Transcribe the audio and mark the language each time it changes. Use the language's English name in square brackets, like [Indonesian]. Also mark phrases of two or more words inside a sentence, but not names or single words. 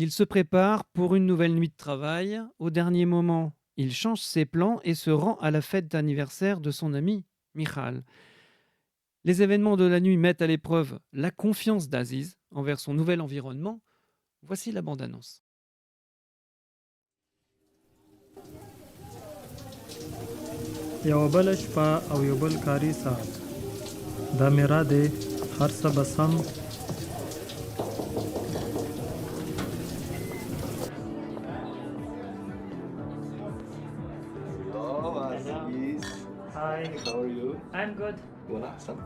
[French] Il se prépare pour une nouvelle nuit de travail. Au dernier moment, il change ses plans et se rend à la fête d'anniversaire de son ami Michal. Les événements de la nuit mettent à l'épreuve la confiance d'Aziz envers son nouvel environnement. Voici la bande-annonce. [Pashto] یو بل شپه او یو بل کاري ساعت دا میرا دی هر څه به سم [English] Hello, Aziz. Hi. How are you? I'm good. You wanna have some?